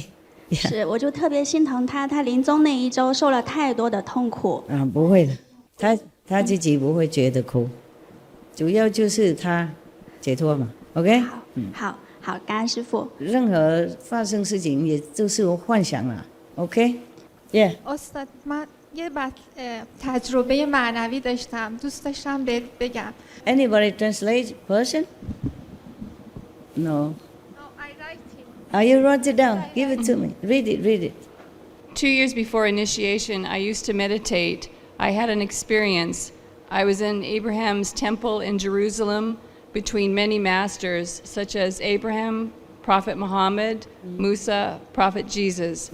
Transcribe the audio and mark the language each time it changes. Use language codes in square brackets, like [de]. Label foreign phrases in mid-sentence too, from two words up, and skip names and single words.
[zh] 是，我就特别心疼他临终那一周受了太多的痛苦。不会的，他自己不会觉得苦，主要就是他解脱嘛 ，OK。好，感恩师父。任何发生事情也就是幻想啦 ， [en] OK。Yeah。 [fa] استاد من یه تجربه معنوی داشتم دوست داشتم بگم. [en] Anybody translate Persian? No. I write it. You wrote it down. Give it to me. Read it. 2 years before initiation, I used to meditate. I had an experience. I was in Abraham's temple in Jerusalem between many masters, such as Abraham, Prophet Muhammad, Musa, Prophet Jesus.